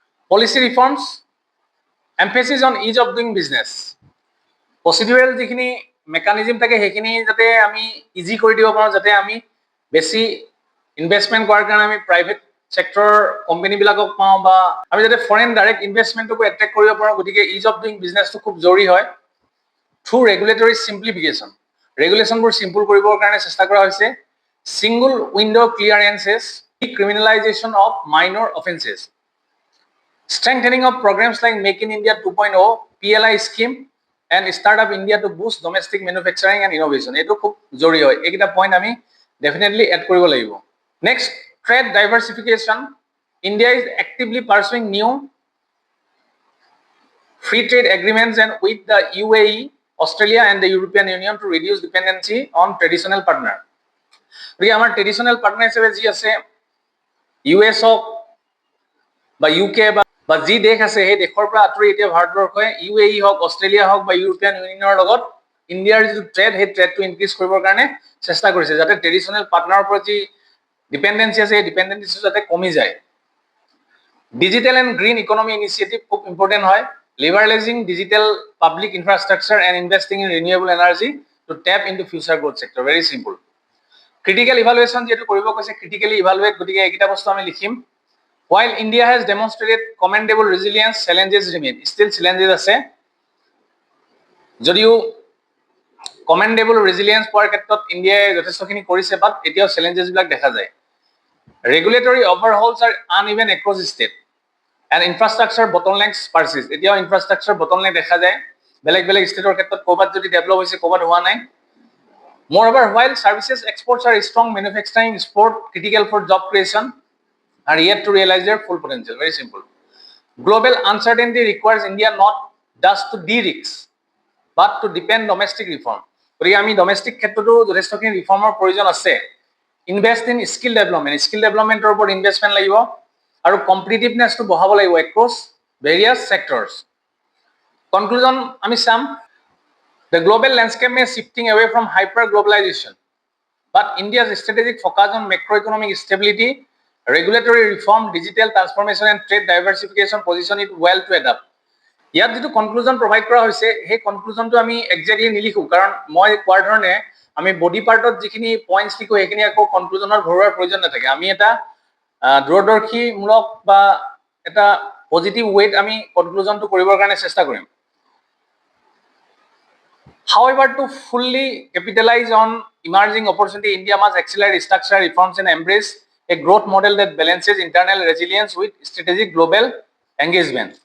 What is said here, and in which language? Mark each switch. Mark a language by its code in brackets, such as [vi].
[en] policy reforms, emphasis on ease of doing business, [as] procedural যিখিনি mechanism থাকে সেইখিনি যাতে আমি ইজি কৰি দিব পাৰোঁ, যাতে আমি বেছি ইনভেষ্টমেণ্ট কৰাৰ কাৰণে আমি প্ৰাইভেট ছেক্টৰৰ কোম্পানীবিলাকক পাওঁ বা আমি যাতে ফৰেইন ডাইৰেক্ট ইনভেষ্টমেণ্টকো এট্ৰেক্ট কৰিব পাৰোঁ। গতিকে ইজ অফ ডুইং বিজনেছটো খুব জৰুৰী হয়। [en] through regulatory simplification, [as] ৰেগুলেশ্যনবোৰ চিম্পল কৰিবৰ কাৰণে চেষ্টা কৰা হৈছে। [en] Single window' clearances, criminalisation of minor offences, strengthening of programs like Make in India 2.0, PLI scheme and Startup India to boost domestic manufacturing and innovation. [as] এইটো খুব জৰুৰী হয়। এইকেইটা পইণ্ট আমি ডেফিনেটলি এড কৰিব লাগিব। [en] Next, trade diversification, India is actively pursuing new free trade agreements and with the UAE, Australia and the European Union to reduce dependency on traditional partner. [as] গতিকে আমাৰ ট্ৰেডিশ্যনেল পাৰ্টনাৰ হিচাপে যি আছে US হওক বা UK বা যি দেশ আছে সেই দেশৰ পৰা আঁতৰি এতিয়া ভাৰতবৰ্ষই UAE হওক, অষ্ট্ৰেলিয়া হওক বা ইউৰোপিয়ান ইউনিয়নৰ লগত ইণ্ডিয়াৰ যিটো ট্ৰেড সেই ট্ৰেডটো ইনক্ৰিজ কৰিবৰ কাৰণে চেষ্টা কৰিছে, যাতে ট্ৰেডিশ্যনেল পাৰ্টনাৰৰ ওপৰত যি ডিপেণ্ডেঞ্চি আছে সেই ডিপেণ্ডেঞ্চিটো যাতে কমি যায়। [en] digital and green economy initiative [as] খুব ইম্পৰ্টেণ্ট হয়। [en] Liberalising digital public infrastructure and investing in renewable energy to tap into future growth sector. Very simple. [as] Critical evaluation যিহেতু কৰিব কৈছে, ক্ৰিটিকেলি ইভালুৱেট, গতিকে এইকেইটা বস্তু আমি লিখিম। [en] While India has demonstrated commendable resilience, challenges remain. Still challenges [as] আছে। যদিও commendable resilience পোৱাৰ ক্ষেত্ৰত ইণ্ডিয়াই যথেষ্টখিনি কৰিছে, বাট এতিয়াও চেলেঞ্জেছবিলাক দেখা যায়। [en] Regulatory overhauls are uneven across state and infrastructure bottlenecks persist. [as] এতিয়াও ইনফ্ৰাষ্ট্ৰাকচাৰ বটলনেক দেখা যায়। বেলেগ বেলেগ ষ্টেটৰ ক্ষেত্ৰত ক'ৰবাত যদি ডেভেলপ হৈছে, ক'ৰবাত হোৱা নাই। [en] Moreover, while services exports are strong, manufacturing export critical for job creation are yet to realize their full potential. Very simple. Global uncertainty requires India not just to de-risk, but to depend domestic reform. [as] গতিকে আমি domestic ক্ষেত্ৰতো যথেষ্টখিনি ৰিফৰ্মৰ প্ৰয়োজন আছে। [en] invest in skill development, [as] skill ডেভেলপমেণ্টৰ ওপৰত investment লাগিব আৰু কম্পিটিটিভনেছটো বঢ়াব লাগিব [en] Across various sectors. [as] কনক্লুজন আমি চাম। [en] The global landscape may shifting away from hyper globalization, but India's strategic focus on macroeconomic stability, regulatory reform, digital transformation, and trade diversification position it well to adapt. [as] ইয়াত যেটো conclusion provide কৰা হৈছে সেই কনক্লুজনটো আমি exactly নিলিখো, কাৰণ মই কোৱাৰ ধৰণে আমি বডি পাৰ্টত যিখিনি পইণ্টছ লিখো সেইখিনি আকৌ কনক্লুজনত ভৰোৱাৰ প্ৰয়োজন নাথাকে। আমি এটা দূৰদৰ্শীমূলক বা এটা পজিটিভ ৱেত আমি কনক্লুজনটো কৰিবৰ কাৰণে চেষ্টা কৰিম। [en] However, to fully capitalize on emerging opportunity, India must accelerate structural reforms and embrace a growth model that balances internal resilience with strategic global engagement.